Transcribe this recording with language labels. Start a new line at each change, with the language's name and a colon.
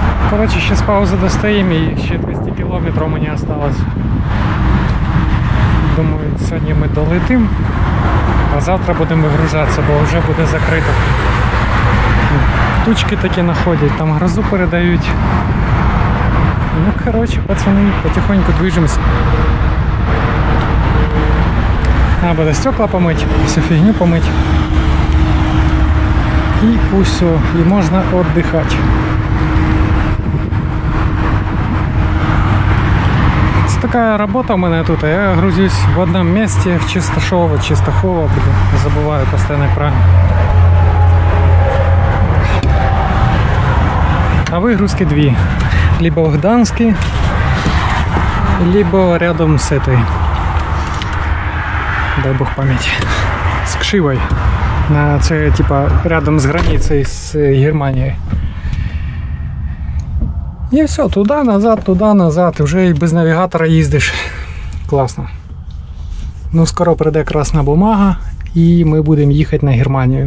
Russian: Короче, сейчас паузу достаем, и ще 200 километров мені осталось.
Ukrainian: Думаю, сьогодні ми долетим, а завтра будемо вигружатися, бо вже буде закрито. Тучки такі находять, там грозу передають.
Russian: Ну, короче, пацаны, потихоньку движемся. Надо стекла помыть, всю фигню помыть. И пусть все, и можно отдыхать. Это такая работа у меня тут. Я грузюсь в одном месте, в Чистахово, забываю постоянно правильно. А выгрузки две. Либо в Гданске, либо рядом с этой, дай бог памяти, с Кшивой.
Ukrainian: Це типа рядом з границей з Германією. І все, туди, назад, вже і без навігатора їздиш. Класно. Ну, скоро прийде красна бумага, і ми будемо їхати на Германію.